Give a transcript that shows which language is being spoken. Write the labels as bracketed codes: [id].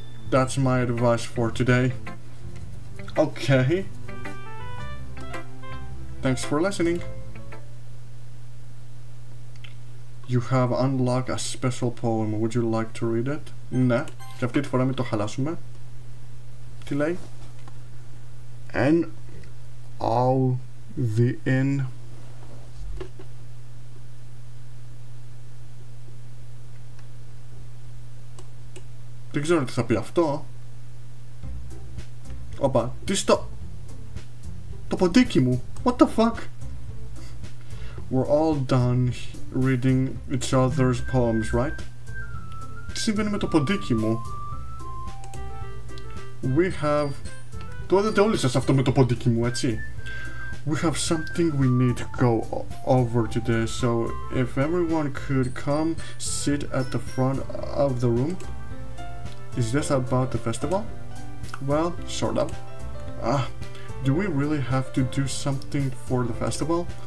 [en] That's my advice for today. Okay. Thanks for listening. You have unlocked a special poem. Would you like to read it? [el] Ναι. Και αυτή τη φορά μην το χαλάσουμε. Τι λέει? [en] And all the in [el] δεν ξέρω τι θα πει αυτό. Όπα, τι στο... Το ποντίκι μου. [en] What the fuck? We're all done reading each other's poems, right? [el] Τι συμβαίνει με το ποντίκι μου? [en] We have... [el] Το είδατε όλοι σας αυτό με το ποντίκι μου, έτσι? [en] We have something we need to go over today, so if everyone could come sit at the front of the room. Is this about the festival? Well, sort of. Do we really have to do something for the festival?